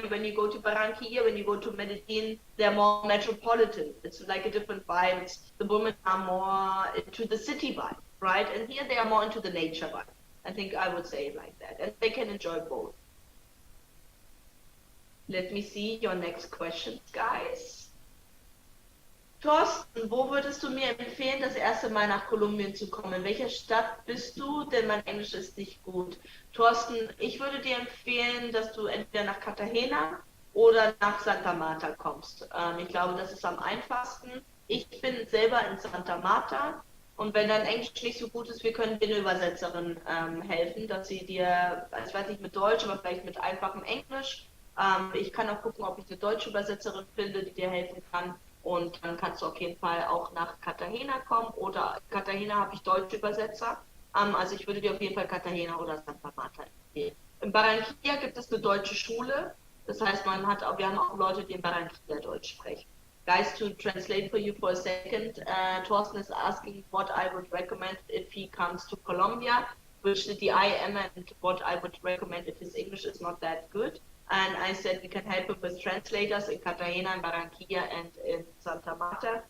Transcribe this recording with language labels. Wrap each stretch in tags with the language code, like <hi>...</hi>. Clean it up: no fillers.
<en>When you go to Barranquilla, when you go to Medellin, they're more metropolitan. It's like a different vibe. The women are more into the city vibe, right? And here they are more into the nature vibe. I think I would say it like that. And they can enjoy both. Let me see your next questions, guys.</en> <de>Thorsten, wo würdest du mir empfehlen, das erste Mal nach Kolumbien zu kommen? In welcher Stadt bist du? Denn mein Englisch ist nicht gut. Thorsten, ich würde dir empfehlen, dass du entweder nach Cartagena oder nach Santa Marta kommst. Ich glaube, das ist am einfachsten. Ich bin selber in Santa Marta und wenn dein Englisch nicht so gut ist, wir können dir eine Übersetzerin helfen, dass sie dir, ich weiß nicht mit Deutsch, aber vielleicht mit einfachem Englisch. Ich kann auch gucken, ob ich eine deutsche Übersetzerin finde, die dir helfen kann. Und dann kannst du auf jeden Fall auch nach Cartagena kommen oder Cartagena habe ich deutsche Übersetzer. Also ich würde dir auf jeden Fall Cartagena oder Santa Marta empfehlen. In Barranquilla gibt es eine deutsche Schule. Das heißt, wir haben auch Leute, die in Barranquilla Deutsch sprechen.</de> <en>Guys, to translate for you for a second, Thorsten is asking what I would recommend if he comes to Colombia, which I am, and what I would recommend if his English is not that good. And I said we can help him with translators in Cartagena, in Barranquilla, and in Santa Marta.</en>